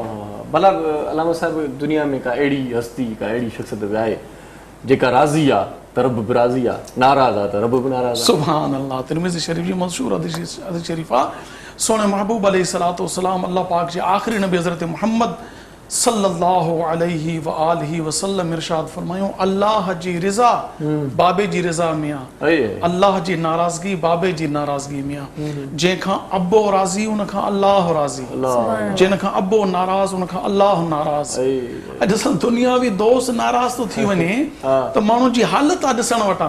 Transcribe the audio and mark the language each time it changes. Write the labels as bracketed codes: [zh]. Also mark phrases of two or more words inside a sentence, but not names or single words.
[sd] भला अलामा साहिब दुनिया में का अहिड़ी हस्ती, का अहिड़ी शख़्सियत बि आहे जेका राज़ी आहे त रब बि राज़ी आहे, नाराज़ आहे त रब बि नाराज़ आहे। [ar] سبحان الله. [sd] तिरमिज़ी शरीफ़ जी मशहूर हदीस शरीफ़ आहे। सोने महबूब [ar] عليه الصلاة والسلام [sd] अल्लाह पाक जे आख़िरी नबी हज़रत मोहम्मद [ar] صلى الله عليه و آله وسلم [sd] इरशाद फरमायो, अल्लाह जी रिज़ा बाबे जी रिज़ा में आहे, अल्लाह जी नाराज़गी बाबे जी नाराज़गी में आहे। जंहिंखां अबो राज़ी उन खां अल्लाह राज़ी, जिन खां अबो नाराज़ उन खां अल्लाह नाराज़। अॼु असां दुनियावी दोस्त नाराज़ थो थी वञे त माण्हू जी हालत आहे ॾिसण वटां।